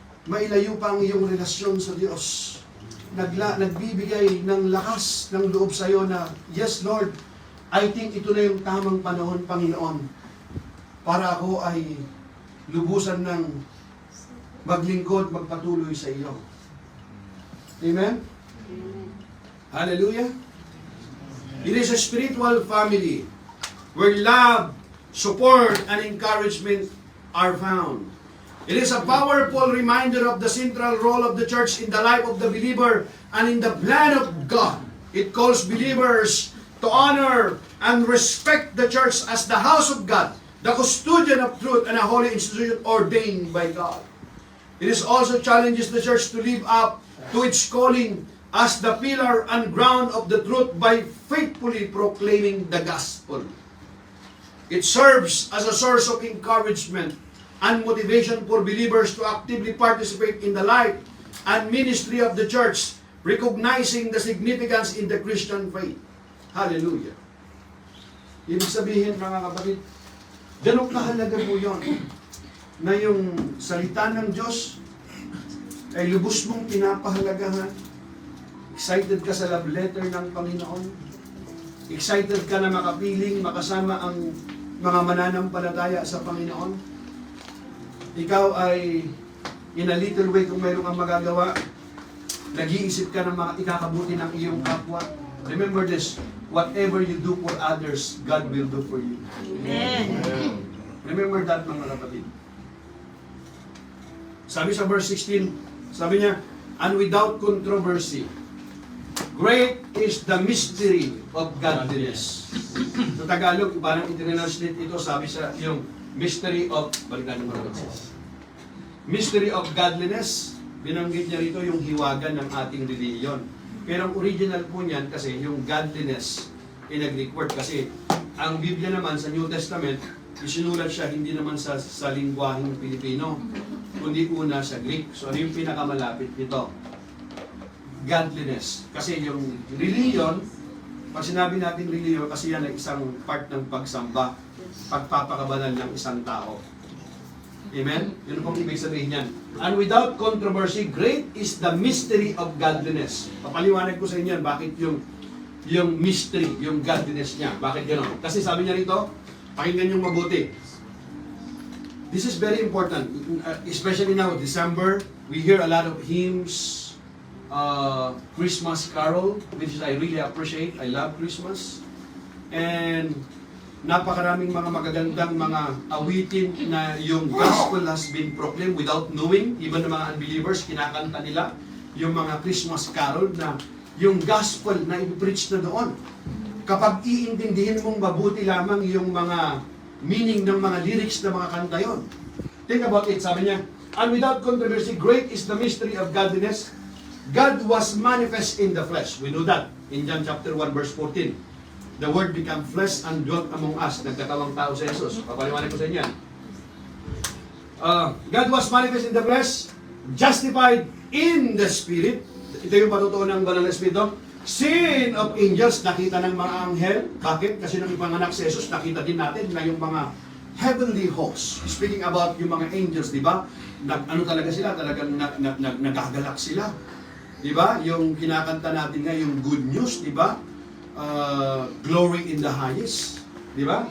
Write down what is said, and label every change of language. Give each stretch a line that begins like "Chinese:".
Filipino: Mailayo pa ang iyong relasyon sa Diyos. Nagbibigay ng lakas ng loob sa iyo na,
English: yes Lord, I think
Filipino: ito na yung tamang panahon, Panginoon, para ako ay lubusan ng maglingkod, magpatuloy sa iyo. Amen? Hallelujah?
English: It is a spiritual family where love, support, and encouragement are found. It is a powerful reminder of the central role of the church in the life of the believer and in the plan of God. It calls believers to honor and respect the church as the house of God, the custodian of truth, and a holy institution ordained by God. It is also challenges the church to live up to its calling as the pillar and ground of the truth by faithfully proclaiming the gospel. It serves as a source of encouragement and motivation for believers to actively participate in the life and ministry of the church, recognizing the significance in the Christian faith. Hallelujah.
Filipino: Ibig sabihin, mga kapatid, ganun kahalaga po yun, na yung salita ng Diyos ay lubos mong pinapahalagahan. Excited ka sa love letter ng Panginoon. Excited ka na makapiling, makasama ang mga mananampalataya sa Panginoon. Ikaw ay,
English: in a little way,
Filipino: kung mayroong kang magagawa, nag-iisip ka ng mga ikakabuti ng iyong kapwa.
English: Remember this, whatever you do for others, God will do for you. Amen. Remember that,
Filipino: mga kapatid. Sabi sa verse 16, sabi niya,
English: and without controversy, great is the mystery of godliness.
Filipino: Sa Tagalog, parang i-translate ito, sabi sa yung mystery of, balikan mo na mystery of godliness, binanggit niya rito yung hiwagan ng ating reliyon. Pero ang original po niyan kasi yung godliness
English: in a Greek word,
Filipino: kasi ang Biblia naman sa New Testament, isinulat siya hindi naman sa lingwaheng Pilipino, kundi una sa Greek. So ano yung pinakamalapit nito? Godliness. Kasi yung religion, pag sinabi natin religion, kasi yan ay isang part ng pagsamba, pagpapakabanal ng isang tao. Amen? Yun pong ibig sabihin yan.
English: And without controversy, great is the mystery of godliness.
Filipino: Papaliwanag ko sa inyo yan, bakit yung mystery, yung godliness niya. Bakit gano'n? Kasi sabi niya rito, pakinggan yung mabuti.
English: This is very important, especially now, December, we hear a lot of hymns, Christmas carol, which I really appreciate. I love Christmas. And
Filipino: napakaraming mga magagandang mga awitin na yung
English: gospel has been proclaimed without knowing.
Filipino: Even ng mga unbelievers, kinakanta nila yung mga Christmas carol na yung gospel na i-preach na doon. Kapag iintindihin mong mabuti lamang yung mga meaning ng mga lyrics ng mga kanta yon.
English: Think about it,
Filipino: sabi niya,
English: and without controversy, great is the mystery of godliness. God was manifest in the flesh. We know that in John chapter 1 verse 14. The Word became flesh and dwelt among us.
Filipino: Nagkatawang tao si Jesus. Papaliwanag ko sa inyo.
English: God was manifest in the flesh, justified in the Spirit.
Filipino: Ito yung patutuo ng Banal na Espiritu.
English: Seen of angels,
Filipino: nakita ng mga anghel. Bakit? Kasi nung ipanganak si Jesus, nakita din natin na yung mga heavenly hosts.
English: Speaking about
Filipino: yung mga angels, di ba? Ano talaga sila? Talagang nagagalak sila. Di ba? Yung kinakanta natin nga, yung good news, di ba?
English: Glory in the highest.
Filipino: Di ba?